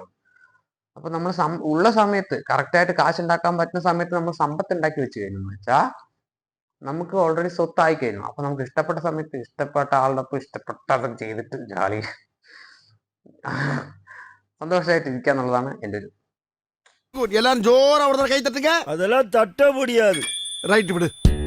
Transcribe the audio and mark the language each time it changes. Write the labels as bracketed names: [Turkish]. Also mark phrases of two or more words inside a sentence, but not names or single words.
[Malayalam] അപ്പൊ നമ്മൾ ഉള്ള സമയത്ത് കറക്റ്റായിട്ട് കാശ് ഉണ്ടാക്കാൻ പറ്റുന്ന സമയത്ത് നമ്മൾ സമ്പത്ത് ഉണ്ടാക്കി വെച്ച് കഴിഞ്ഞു വെച്ചാൽ നമുക്ക് ഓൾറെഡി സ്വത്തായി കഴിഞ്ഞു. അപ്പൊ നമുക്ക് ഇഷ്ടപ്പെട്ട സമയത്ത് ഇഷ്ടപ്പെട്ട ആളുടെ ഒപ്പം ഇഷ്ടപ്പെട്ടത് ചെയ്തിട്ട് ജാലി സന്തോഷമായിട്ട് ഇരിക്കുക എന്നുള്ളതാണ് എൻ്റെ ഒരു. [Tamil] எல்லாரும் ஜோரா ஒரு கை தட்டுங்க. அதெல்லாம் தட்ட முடியாது. ரைட் விடு.